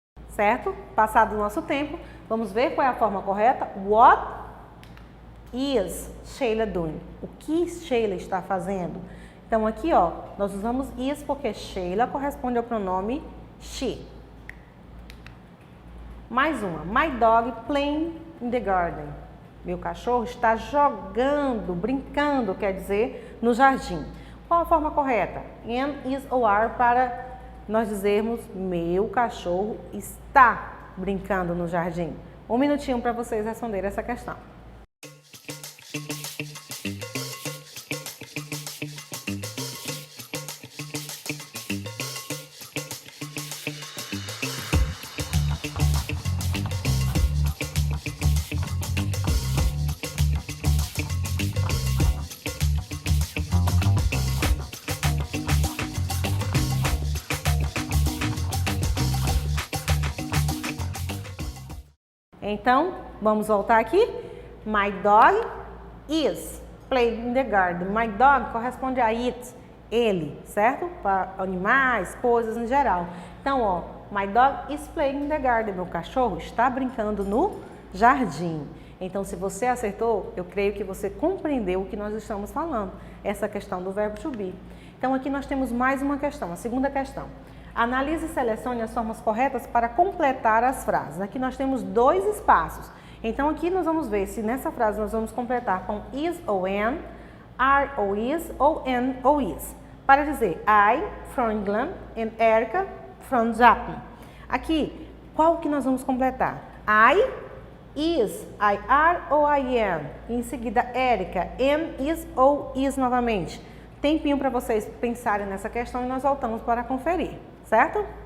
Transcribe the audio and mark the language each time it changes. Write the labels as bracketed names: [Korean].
[Portuguese] Certo? Passado o nosso tempo, vamos ver qual é a forma correta. [English] What is Sheila doing? [Portuguese] O que Sheila está fazendo? Então aqui, ó, nós usamos is porque Sheila corresponde ao pronome she. Mais uma. [English] My dog playing in the garden. [Portuguese] Meu cachorro está jogando, brincando, quer dizer, no jardim. Qual a forma correta? Am, is ou are para nós dizermos meu cachorro está brincando no jardim. Um minutinho para vocês responderem essa questão. Então, vamos voltar aqui. [English] My dog is playing in the garden. My dog [Portuguese] corresponde a it, ele, certo? Para animais, coisas em geral. Então, ó, [English] my dog is playing in the garden. [Portuguese] Meu cachorro está brincando no jardim. Então, se você acertou, eu creio que você compreendeu o que nós estamos falando, essa questão do verbo to be. Então, aqui nós temos mais uma questão, a segunda questão. Analise e selecione as formas corretas para completar as frases. Aqui nós temos 2 espaços. Então, aqui nós vamos ver se nessa frase nós vamos completar com is ou an, are ou is, ou an ou is. Para dizer [English] I from England and Erica from Japan. [Portuguese] Aqui, qual que nós vamos completar? I, is, I are ou I am. E em seguida, Erica, am, is ou is novamente. Tempinho para vocês pensarem nessa questão e nós voltamos para conferir, certo?